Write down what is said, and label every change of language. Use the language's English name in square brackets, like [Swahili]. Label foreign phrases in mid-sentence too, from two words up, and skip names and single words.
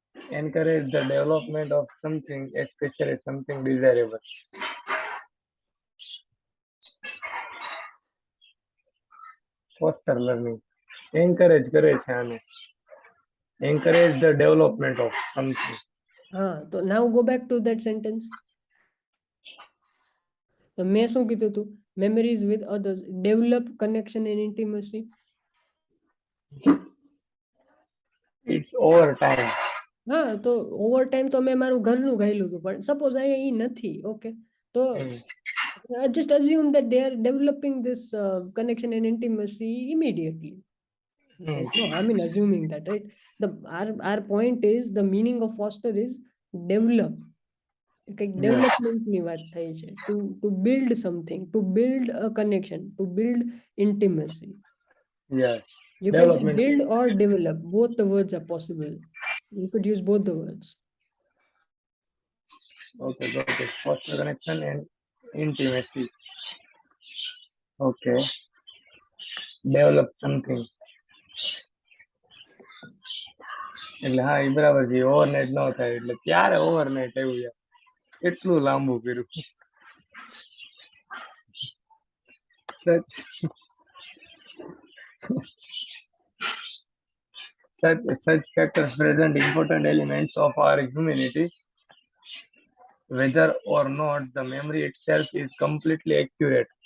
[English] Encourage the development of something, especially something desirable. Foster learning. [Gujarati] Encourage કરે છે આને. [English] Encourage the development of something. તો now go back to that sentence. [Gujarati] તો મેં શું કીધું હતું? [English] Memories with others develop connection and intimacy. It's over time. [Gujarati] હા, તો [English] over time [Gujarati] તો મેં મારું ઘરનું ગાયલું હતું, પણ સપોઝ અહીંયા ઈ નથી, ઓકે, તો [English] just assume that they are developing this connection and intimacy immediately. There's no harm in assuming that, right? Our point is, the meaning of foster is develop. [Gujarati] કંઈક ડેવલપમેન્ટની વાત થાય છે, [English] to build something, to build a connection, to build intimacy. Yes. You can say build or develop, both the words are possible. You could use both the words. Okay, got it. Foster connection and intimacy. Okay. Develop something. [Gujarati] એટલે હા, એ બરાબર છે. ઓવરનાઇટ ન થાય. એટલે ક્યારે ઓવરનાઇટ આવ્યું યાર? કેટલું લાંબુ કર્યું. [English] Such factors present important elements of our humanity, whether or not the memory itself is completely accurate.